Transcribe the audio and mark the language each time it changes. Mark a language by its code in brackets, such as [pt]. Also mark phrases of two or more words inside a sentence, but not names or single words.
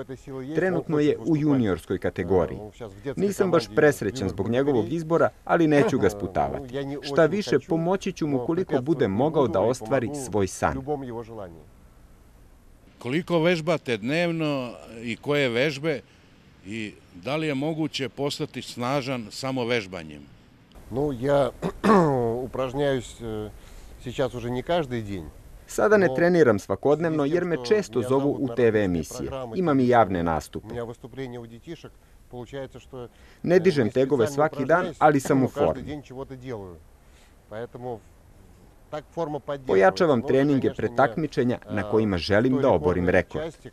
[sr] Trenutno je u juniorskoj kategoriji. Nisam baš presrećan zbog njegovog izbora, ali neću ga sputavati. Šta više, pomoći ću mu koliko bude mogao da ostvari svoj san. Koliko vežbate dnevno i koje vežbe i da li je moguće postati snažan samo vežbanjem? [ru] Я упражняюсь сейчас уже не каждый день. [sr] Sada ne treniram svakodnevno jer me često zovu u TV emisije. Imam i javne nastupe. Ne dižem tegove svaki dan, ali sam u formi. Pojačavam treninge pre takmičenja na kojima želim da oborim rekord.